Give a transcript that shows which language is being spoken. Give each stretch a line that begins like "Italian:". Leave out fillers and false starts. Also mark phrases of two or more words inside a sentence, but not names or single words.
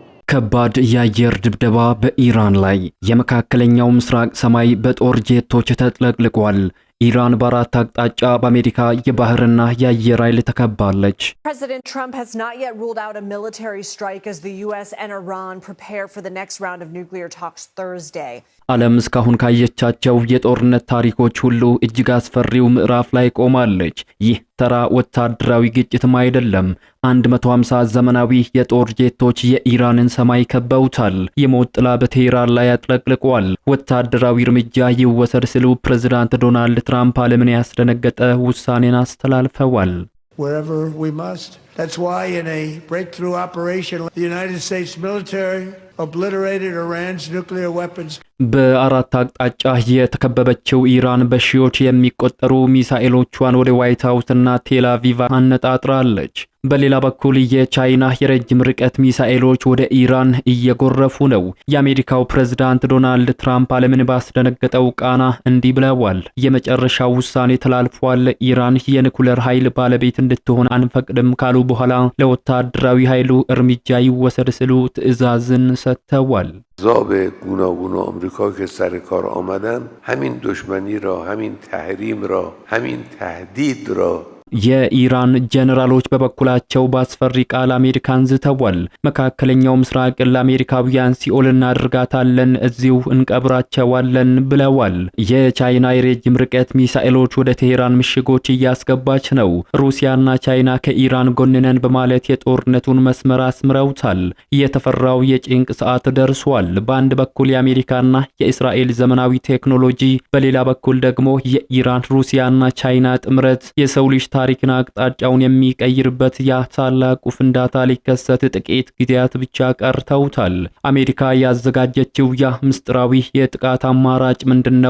Amharic: ከባድ የአየር ድብደባ በኢራን ላይ የመካከለኛው ምስራቅ ሰማይ በጦር ጄቶች ተጥለቅልቋል። ኢራን በአራት አቅጣጫ በአሜሪካ የባህርና የአየር ኃይል ተከባለች።
English: President Trump has not yet ruled out a military strike as the US and Iran prepare for the next round of nuclear talks Thursday.
Amharic: ዓለም እስካሁን ካየቻቸው የጦርነት ታሪኮች ሁሉ እጅግ አስፈሪው ምዕራፍ ላይ ቆማለች። ይህ ተራ ወታደራዊ ግጭትም አይደለም። 150 ዘመናዊ የጦር ጄቶች የኢራንን ሰማይ ከበውታል። የሞት ጥላ በቴህራን ላይ አጥለቅልቋል። ወታደራዊ እርምጃ ይወሰድ ሲሉ ፕሬዝዳንት ዶናልድ ትራምፕ ዓለምን ያስደነገጠ ውሳኔን አስተላልፈዋል።
English: Wherever we must. That's why in a breakthrough operation, the United States military obliterated Iran's nuclear weapons.
Amharic: በአራት አቅጣጫ የተከበበችው ኢራን በሺዎች የሚቆጠሩ ሚሳኤሎቿን ወደ ዋይት ሃውስና ቴል አቪቭ አነጣጥራለች። በሌላ በኩል የቻይና የረጅም ርቀት ሚሳኤሎች ወደ ኢራን እየጎረፉ ነው። የአሜሪካው ፕሬዝዳንት ዶናልድ ትራምፕ ዓለምን ባስደነገጠው ቃና እንዲህ ብለዋል። የመጨረሻው ውሳኔ ተላልፏል። ኢራን የኒኩለር ኃይል ባለቤት እንድትሆን አንፈቅድም ካሉ በኋላ ለወታደራዊ ኃይሉ እርምጃ ይወሰድ ሲሉ ትዕዛዝን ሰጥተዋል።
Persian: ضابط گوناگون آمریکا که سر کار آمدن همین دشمنی را همین تحریم را همین تهدید را
Amharic: የኢራን ጀነራሎች በበኩላቸው በአስፈሪ ቃል አሜሪካን ዝተዋል። መካከለኛው ምስራቅ ለአሜሪካውያን ሲኦል እናደርጋታለን፣ እዚሁ እንቀብራቸዋለን ብለዋል። የቻይና የረጅም ርቀት ሚሳኤሎች ወደ ቴህራን ምሽጎች እያስገባች ነው። ሩሲያና ቻይና ከኢራን ጎን ነን በማለት የጦርነቱን መስመር አስምረውታል። የተፈራው የጭንቅ ሰዓት ደርሷል። በአንድ በኩል የአሜሪካና የእስራኤል ዘመናዊ ቴክኖሎጂ፣ በሌላ በኩል ደግሞ የኢራን ሩሲያና ቻይና ጥምረት የሰው ልጅ ታሪክን አቅጣጫውን የሚቀይርበት ያ ታላቁ ፍንዳታ ሊከሰት ጥቂት ጊዜያት ብቻ ቀርተውታል። አሜሪካ ያዘጋጀችው ያ ምስጢራዊ የጥቃት አማራጭ ምንድነው?